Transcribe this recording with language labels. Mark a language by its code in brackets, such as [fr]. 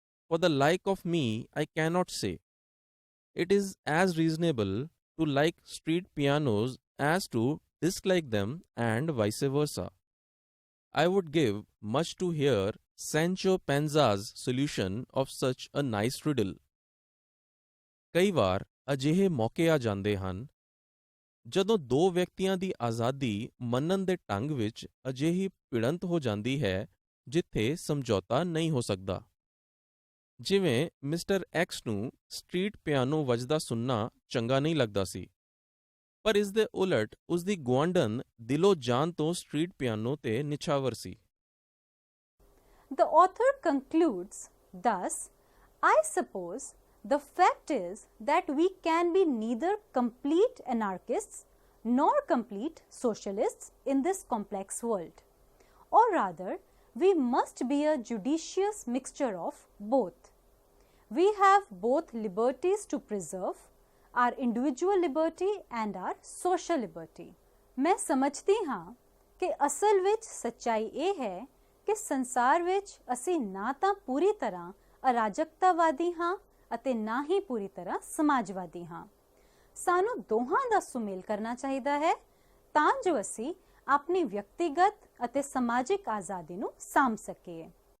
[en] For the like of me, I cannot say. It is as reasonable to like street pianos as to dislike them, and vice versa. I would give much to hear Sancho Panza's solution of such a nice riddle. [pa] ਕਈ ਵਾਰ ਅਜਿਹੇ ਮੌਕੇ ਆ ਜਾਂਦੇ ਹਨ ਜਦੋਂ ਦੋ ਵਿਅਕਤੀਆਂ ਦੀ ਆਜ਼ਾਦੀ ਮੰਨਣ ਦੇ ਢੰਗ ਵਿੱਚ ਅਜਿਹੀ ਭਿੜੰਤ ਹੋ ਜਾਂਦੀ ਹੈ ਜਿੱਥੇ ਸਮਝੌਤਾ ਨਹੀਂ ਹੋ ਸਕਦਾ। ਜਿਵੇਂ ਮਿਸਟਰ ਐਕਸ ਨੂੰ ਸਟਰੀਟ ਪਿਆਨੋ ਵੱਜਦਾ ਸੁਣਨਾ ਚੰਗਾ ਨਹੀਂ ਲੱਗਦਾ ਸੀ, ਪਰ ਇਸ ਦੇ ਉਲਟ ਉਸ ਦੀ ਗੁਆਂਢਣ ਦਿਲੋਂ ਜਾਨ ਤੋਂ ਸਟਰੀਟ ਪਿਆਨੋ ਤੇ ਨਿਛਾਵਰ ਸੀ। [en] The author concludes, thus, I suppose the fact is that we can be neither complete anarchists nor complete socialists in this complex world, or rather, we must be a judicious mixture of both. We have both liberties to preserve, our individual liberty and our social liberty. [pa] मैं समझती हाँ कि असल विच सच्चाई ये है कि संसार विच असी ना तां पूरी तरह अराजकतावादी हाँ ਅਤੇ ਨਾ ਹੀ ਪੂਰੀ ਤਰ੍ਹਾਂ ਸਮਾਜਵਾਦੀ ਹਾਂ। ਸਾਨੂੰ ਦੋਹਾਂ ਦਾ ਸੁਮੇਲ ਕਰਨਾ ਚਾਹੀਦਾ ਹੈ ਤਾਂ ਜੋ ਅਸੀਂ ਆਪਣੀ ਵਿਅਕਤੀਗਤ ਅਤੇ ਸਮਾਜਿਕ ਆਜ਼ਾਦੀ ਨੂੰ ਸਾਂਭ ਸਕੀਏ।